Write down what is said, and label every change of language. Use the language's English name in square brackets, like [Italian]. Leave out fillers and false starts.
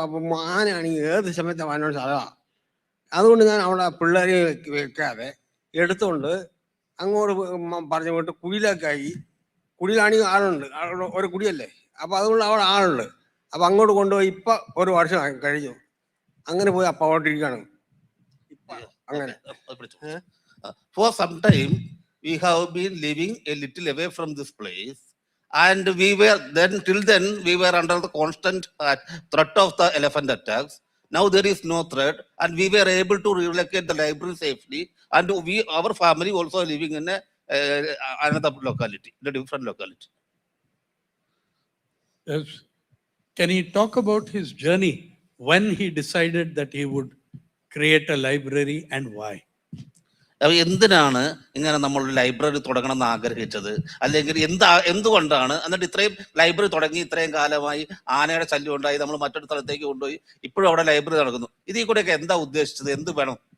[Malayalam] അപ്പം ആനയാണെങ്കിൽ ഏത് സമയത്ത് ആനയോട് സ്ഥലമാണ്. അതുകൊണ്ട് ഞാൻ അവിടെ പിള്ളേരെ വെക്കാതെ എടുത്തുകൊണ്ട് അങ്ങോട്ട് പറഞ്ഞു വിട്ട് കുടിയിലേക്കായി. കുടിയിലാണെങ്കിൽ ആളുണ്ട്, ഒരു കുടിയല്ലേ, അപ്പം അതുകൊണ്ട് അവിടെ ആളുണ്ട്. അപ്പം അങ്ങോട്ട് കൊണ്ടുപോയി ഇപ്പം 1 വർഷം കഴിഞ്ഞു. അങ്ങനെ പോയി അപ്പം അവിടെ ഇരിക്കുകയാണ് ഇപ്പം അങ്ങനെ. [English] For some time, we have been living a little away from this place. And we were then, till then, we were under the constant threat of the elephant attacks. Now there is no threat, and we were able to relocate the library safely. And our family also living in another locality, the different locality. Yes. Can he talk about his journey when he decided that he would create a library and why? [Malayalam] അപ്പോൾ എന്തിനാണ് ഇങ്ങനെ നമ്മൾ library തുടങ്ങണം എന്ന് ആഗ്രഹിച്ചത്, അല്ലെങ്കിൽ എന്തുകൊണ്ടാണ് എന്നിട്ട് ഇത്രയും ലൈബ്രറി തുടങ്ങി ഇത്രയും കാലമായി ആനയുടെ ശല്യം ഉണ്ടായി, നമ്മൾ മറ്റൊരു സ്ഥലത്തേക്ക് കൊണ്ടുപോയി ഇപ്പോഴും അവിടെ ലൈബ്രറി നടക്കുന്നു, ഇതിൽ കൂടെയൊക്കെ എന്താ ഉദ്ദേശിച്ചത്, എന്ത് വേണം?